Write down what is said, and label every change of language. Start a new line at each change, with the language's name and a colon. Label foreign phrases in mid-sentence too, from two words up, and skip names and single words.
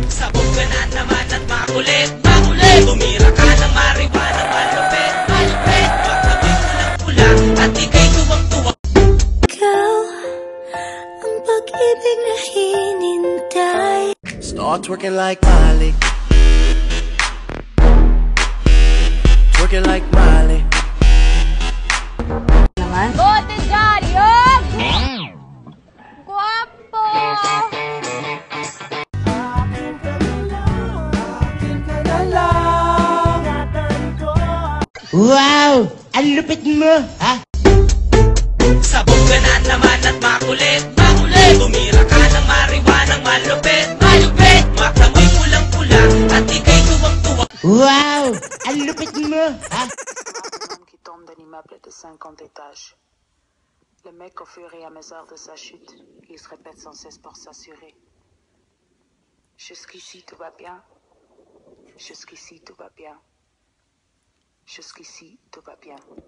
Filipino: Sabog ka na naman at makulit, makulit. Tumira ka ng marijuana, malupit, malupit. Makamoy pulang-pula at ika'y tuwang-tuwa. Ikaw ang pag-ibig na hinintay.
English: Start twerking like Miley. Twerking like Miley.
Filipino: Bote dyan! Yun! Guwapo! Wow! Ang lupit mo, ha? Sabog ka na naman at makulit, makulit. Tumira ka ng marijuana, malupit, malupit. Makamoy pulang-pula at ika'y tuwang-tuwa. Wow! Ang lupit mo, ha?
French: Qui tombe d'un immeuble de 50 étages. Le mec, au fur et à mesure de sa chute, il se répète sans cesse pour s'assurer. Jusqu'ici, tout va bien. Jusqu'ici, tout va bien. Jusqu'ici, tout va bien.